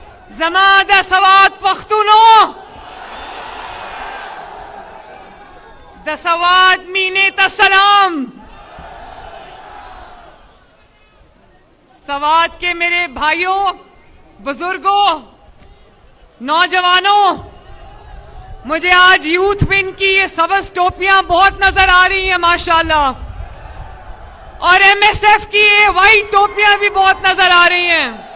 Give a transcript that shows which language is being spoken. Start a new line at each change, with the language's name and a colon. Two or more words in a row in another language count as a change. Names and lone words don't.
Pashto: زما د سواد پښتونو د سواد مینې ته سلام.
Urdu: سواد کے میرے بھائیوں، بزرگوں، نوجوانوں، مجھے آج یوتھ ون کی یہ سبز ٹوپیاں بہت نظر آ رہی ہیں ماشاءاللہ، اور ایم ایس ایف کی یہ وائٹ ٹوپیاں بھی بہت نظر آ رہی ہیں.